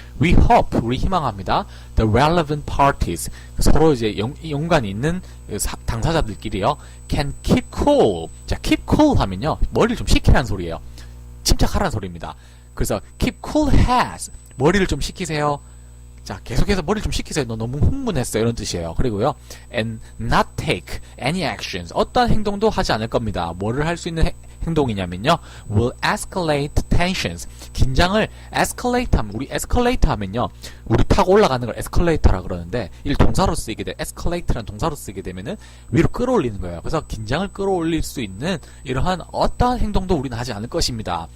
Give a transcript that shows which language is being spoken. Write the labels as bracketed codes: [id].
[en] We hope, [ko] 우리 희망합니다. [en] The relevant parties, [ko] 서로 이제 연관이 있는 당사자들끼리요. [en] Can keep cool. [ko] 자, keep cool 하면요, 머리를 좀 식히라는 소리예요. 침착하라는 소리입니다. 그래서 [en] keep cool heads, [ko] 머리를 좀 식히세요. 자, 계속해서 머리를 좀 식히세요. 너 너무 흥분했어. 이런 뜻이에요. 그리고요, [en] and not take any actions. [ko] 어떤 행동도 하지 않을 겁니다. 뭐를 할 수 있는 행동이냐면요, [en] will escalate tensions. [ko] 긴장을 escalate 하면, 우리 escalate 하면요, 우리 타고 올라가는 걸 escalator라 그러는데, 이를 동사로 쓰게 돼, escalate라는 동사로 쓰게 되면은 위로 끌어올리는 거예요. 그래서 긴장을 끌어올릴 수 있는 이러한 어떠한 행동도 우리는 하지 않을 것입니다.